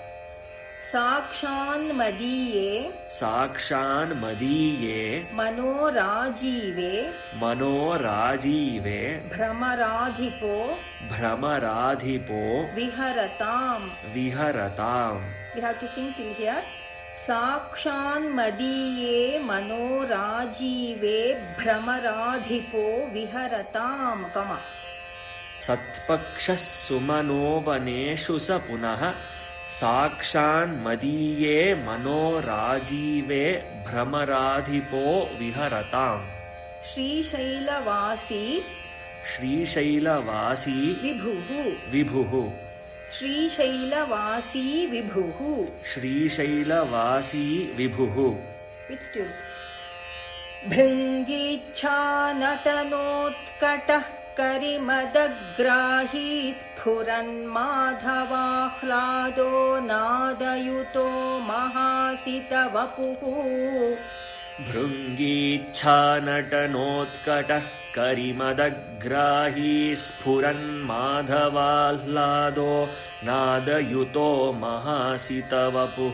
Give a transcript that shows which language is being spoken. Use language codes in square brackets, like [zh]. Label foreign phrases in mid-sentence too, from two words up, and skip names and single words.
[sa] ಸಾಕ್ಷಾನ್ಮದೀಯೇ ಸಾಕ್ಷಾನ್ಮದೀಯೇ ಮನೋರಾಜೀವೇ ಮನೋರಾಜೀವೇ ಭ್ರಮರಾಧಿಪೋ ಭ್ರಮರಾಧಿಪೋ ವಿಹರತಾಂ. ವಿಹರತಾಂ. [en] We have to sing till here. [sa] ಸಾಕ್ಷಾನ್ಮದೀಯೇ ಮನೋರಾಜೀವೇ ಭ್ರಮರಾಧಿಪೋ ವಿಹರತಾಂ. ಕಮ. ಸತ್ಪಕ್ಷಃ ಸುಮನೋವನೇಷು ಸ ಪುನಃ ಸಾಕ್ಷಾನ್ಮದೀಯೇ ಮನೋರಾಜೀವೇ ಭ್ರಮರಾಧಿಪೋ ವಿಹರತಾಂ. ಶ್ರೀಶೈಲವಾಸಿ ಶ್ರೀಶೈಲವಾಸಿ ವಿಭುಃ ವಿಭುಃ. ಶ್ರೀಶೈಲವಾಸಿ ವಿಭುಃ. ಶ್ರೀಶೈಲವಾಸಿ ವಿಭುಃ. [en] With tune. [sa] ಭೃಂಗೀಚ್ಛಾ ನಟನೋತ್ಕಟಃ ಕರಿಮದಗ್ರಾಹೀ ಸ್ಫುರನ್ಮಾಧವಾಹ್ಲಾದೋ ನಾದಯುತೋ ಮಹಾಸಿತವಪುಃ. ಭೃಂಗೀಚ್ಛಾ ನಟನೋತ್ಕಟಃ ಕರಿಮದಗ್ರಾಹೀ ಸ್ಫುರನ್ಮಾಧವಾಹ್ಲಾದೋ ನಾದಯುತೋ ಮಹಾಸಿತವಪುಃ.